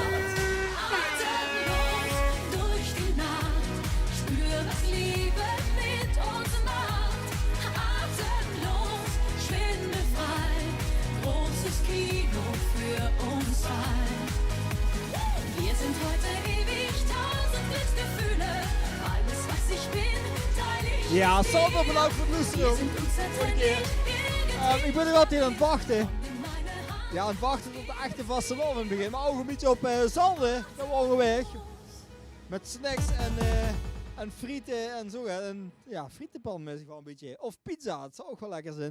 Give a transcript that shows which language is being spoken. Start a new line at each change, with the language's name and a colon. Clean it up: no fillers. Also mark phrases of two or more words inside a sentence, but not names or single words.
German: Atemlos durch die Nacht, spür, was Liebe mit uns macht. Atemlos, schwindelfrei, großes Kino für uns zwei. Wir sind heute ewig, 1000 Glücksgefühle. Alles, was ich bin, teile ich
Dutch: Ja,
German: mit dir.
Dutch: zonder bedankt voor het luisteren.
German: Wir sind unzertrennlich,
Dutch: Ik ben er altijd aan het wachten. Ja, aan het wachten tot de echte vastelavond begint. Maar ook een beetje op zanden. Dan waren we weg. Met snacks en frieten en zo. En ja, frietenpan mis ik wel een beetje. Of pizza, het zou ook wel lekker zijn.